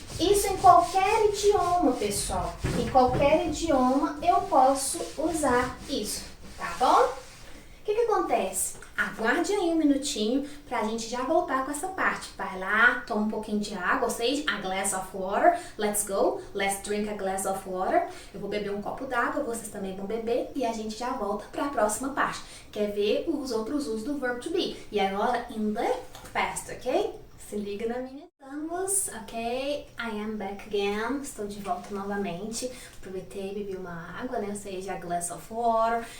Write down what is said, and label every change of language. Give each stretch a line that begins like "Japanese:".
Portuguese: Isso em qualquer idioma, pessoal. Em qualquer idioma eu posso usar isso, tá bom? O que acontece? Aguarde aí um minutinho pra gente já voltar com essa parte. Vai lá, toma um pouquinho de água, ou seja,
English: a glass of water. Let's go, let's drink a glass of water.
Portuguese: Eu vou beber um copo d'água, vocês também vão beber e a gente já volta pra próxima parte. Quer ver os outros usos do verbo to be? E agora,
English: in the past,
Portuguese: ok? Se liga na minha... Vamos,
English: ok? I am back again.
Portuguese: Estou de volta novamente. Aproveitei, bebi uma água, né? Ou seja,
English: a glass of water.